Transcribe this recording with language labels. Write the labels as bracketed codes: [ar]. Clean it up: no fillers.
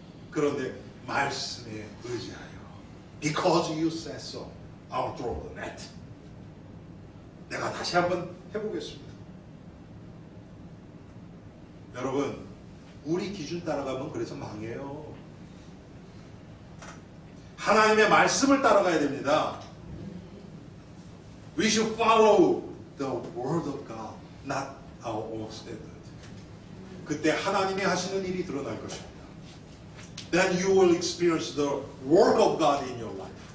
[ko] 그런데 말씀에 의지하여 [en] Because you said so, I'll throw the net. [ko] 내가 다시 한번 해보겠습니다. 여러분, 우리 기준 따라가면 그래서 망해요. 하나님의 말씀을 따라가야 됩니다. [en] We should follow the word of God, not our own standard. [ko] 그때 하나님이 하시는 일이 드러날 것입니다. [en] Then you will experience the work of God in your life.